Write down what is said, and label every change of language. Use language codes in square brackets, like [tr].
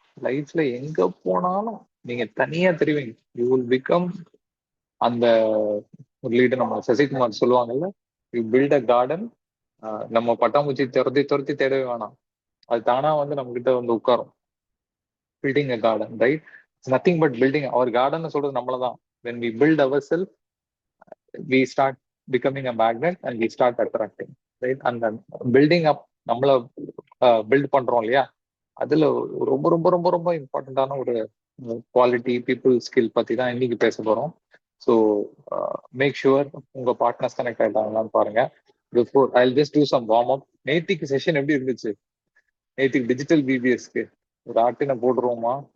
[ta] லைஃப்ல எங்க போனாலும் நீங்க தனியா தெரிவிங்க. [en] you will become [ta] அந்த ஒரு லீடர். நம்ம சசிகுமார் சொல்லுவாங்கல்ல, [en] You build a garden. [ta] நம்ம பட்டாம்பூச்சி துரத்தி தேடவே வேணாம், அது தானா வந்து நம்ம கிட்ட வந்து உட்காரும். [en] Building a garden, right? Nothing but building our garden [ta] சொல்றது நம்மளதான். [en] when we build ourselves, we start becoming a magnet and we start attracting, right? [ta] அந்த பில்டிங் அப் நம்மள பில்ட் பண்றோம் இல்லையா, அதுல ரொம்ப ரொம்ப ரொம்ப ரொம்ப இம்பார்ட்டன்டான ஒரு குவாலிட்டி பீப்புள் ஸ்கில் பத்தி தான் இன்னைக்கு பேச போறோம். [en] so make sure உங்க partners connect [ta] ஆயிட்டாங்களான்னு பாருங்க. [en] Before I just do some warm up. [ta] நேத்திக்கு செஷன் எப்படி இருந்துச்சு? நேத்திக்கு டிஜிட்டல் பிபிஎஸ்க்கு ஒரு ஆட்டின போடுறோமா?